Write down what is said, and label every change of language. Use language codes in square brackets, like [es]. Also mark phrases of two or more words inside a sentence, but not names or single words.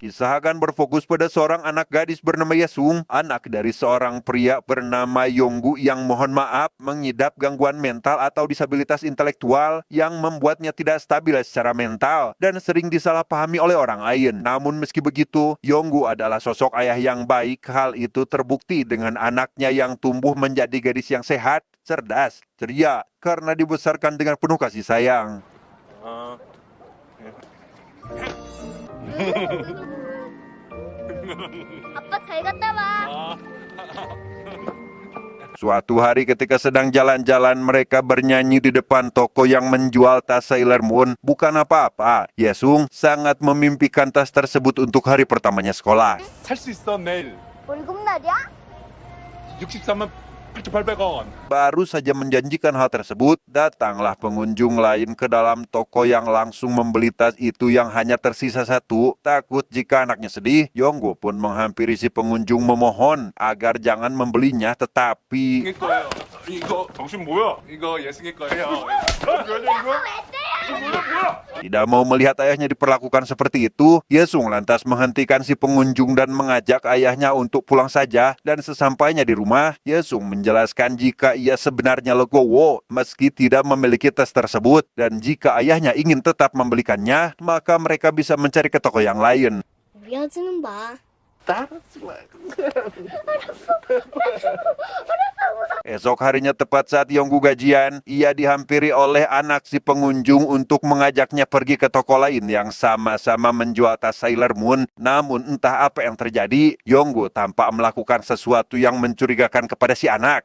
[id] Kisah akan berfokus pada seorang anak gadis bernama Yesung, anak dari seorang pria bernama Yonggu yang mohon maaf mengidap gangguan mental atau disabilitas intelektual yang membuatnya tidak stabil secara mental dan sering disalahpahami oleh orang lain. Namun meski begitu, Yonggu adalah sosok ayah yang baik. Hal itu terbukti dengan anaknya yang tumbuh menjadi gadis yang sehat, cerdas, ceria, karena dibesarkan dengan penuh kasih sayang. [ko] 아빠 잘 갔다 와. [id] Suatu hari ketika sedang jalan-jalan, mereka bernyanyi di depan toko yang menjual tas Sailor Moon. Bukan apa-apa, Yesung sangat memimpikan tas tersebut untuk hari pertamanya sekolah. [ko] 살 수 있어 내일 월급날이야? 63만 8,800원. [id] Baru saja menjanjikan hal tersebut, datanglah pengunjung lain ke dalam toko yang langsung membeli tas itu yang hanya tersisa satu. Takut jika anaknya sedih, Yonggu pun menghampiri si pengunjung memohon agar jangan membelinya, tetapi [ko] 예승이 거예요. 이거 당신 뭐야? 이거 예승이 거예요. 이거 [id] tidak mau melihat ayahnya diperlakukan seperti itu. Yesung lantas menghentikan si pengunjung dan mengajak ayahnya untuk pulang saja. Dan sesampainya di rumah, Yesung menjelaskan jika ia sebenarnya legowo meski tidak memiliki tas tersebut. Dan jika ayahnya ingin tetap membelikannya, maka mereka bisa mencari ke toko yang lain. [ko] 우리 아지는 봐. [id] Esok harinya tepat saat Yonggu gajian, ia dihampiri oleh anak si pengunjung untuk mengajaknya pergi ke toko lain yang sama-sama menjual tas Sailor Moon. Namun entah apa yang terjadi, Yonggu tampak melakukan sesuatu yang mencurigakan kepada si anak.